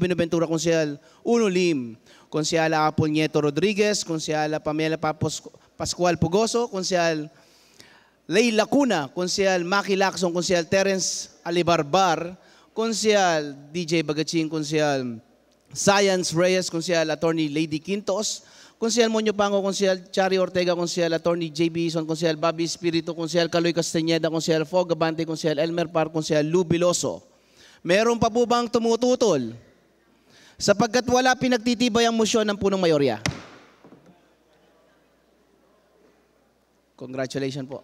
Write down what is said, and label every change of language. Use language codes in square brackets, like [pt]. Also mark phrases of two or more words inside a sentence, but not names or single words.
[tl] Benaventura, Konsehal Uno Lim, Konsehal Apol Nieto Rodriguez, Konsehal Pamela Pascual Pugoso, Konsehal Lay Lacuna, Konsehal Maki Lacson, Konsehal Terence Alibarbar, Konsehal DJ Bagaching, Konsehal Science Reyes, Konsehal Attorney Lady Quintos, Konsehal Monyo Pango, Konsehal Chari Ortega, Konsehal Attorney J.B. Ison, Konsehal Bobby Espiritu, Konsehal Caloy Castañeda, Konsehal Fog Abante, Konsehal Elmer Par, Konsehal Lou Biloso. Meron pa po bang tumututol? Sapagkat wala, pinagtitibay ang motion ng punong mayorya. Congratulations po.